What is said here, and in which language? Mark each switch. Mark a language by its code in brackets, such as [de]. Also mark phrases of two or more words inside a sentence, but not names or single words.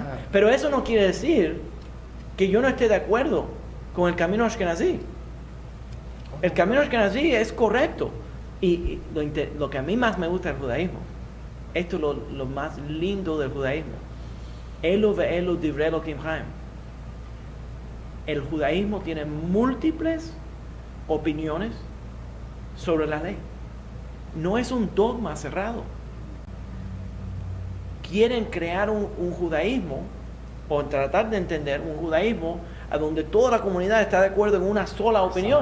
[es] Pero eso no quiere decir que yo no esté de acuerdo con el camino ashkenazí. El camino ashkenazí es correcto. Y lo que a mí más me gusta del judaísmo, esto es lo más lindo del judaísmo. [he] אלו ואלו דברי אלוקים חיים. [es] El judaísmo tiene múltiples opiniones sobre la ley. No es un dogma cerrado. Quieren crear un judaísmo, o tratar de entender un judaísmo a donde toda la comunidad está de acuerdo en una sola opinión.